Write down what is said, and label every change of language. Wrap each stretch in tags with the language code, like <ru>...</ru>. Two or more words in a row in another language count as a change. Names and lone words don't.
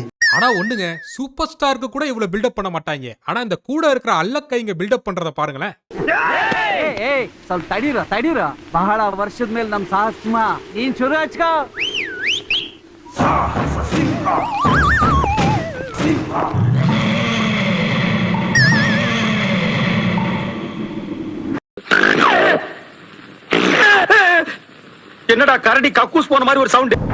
<ta>ஆனா ஒண்ணுங்க, சூப்பர் ஸ்டாருக்கு கூட இவ்வளவு பில்டப் பண்ண மாட்டாங்க. ஆனா இந்த கூட இருக்கிற அல்லக்கைங்க பில்டப் பண்றத பாருங்களேன்.</ta> <kn>ಸ್ವಲ್ಪ ತಡೀರ ಬಹಳ ವರ್ಷದ ಮೇಲೆ ನಮ್ ಸಾಹಸ ನೀನ್ ಶುರು ಹಚ್ಕೋ.</kn> <ta>என்னடா கரடி கக்கூஸ் போன மாதிரி ஒரு சவுண்ட்.</ta>